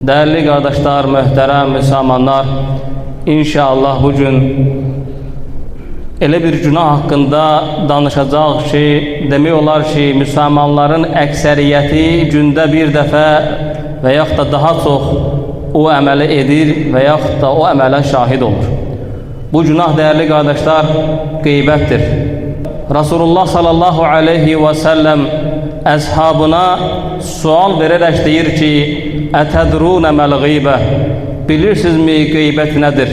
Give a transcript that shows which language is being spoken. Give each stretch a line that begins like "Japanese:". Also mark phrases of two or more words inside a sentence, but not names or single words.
Turkish: Değerli kardeşler, mühterem Müslümanlar,
Azerbaijani: inşallah bugün elə bir günah hakkında danışacaq ki, demək olar ki, Müslümanların əksəriyyəti gündə bir dəfə və yaxud da daha çox o əməli edir və yaxud da o əmələ şahid olur. Bu günah,
Turkish: değerli kardeşler,
Azerbaijani: qeybətdir. Resulullah
Arabic: صلى الله عليه وسلم
Azerbaijani: əshabına sual verərək deyir ki,
Arabic: أتدرون ما الغيبة,
Azerbaijani: bilirsinizmi qeybət nədir?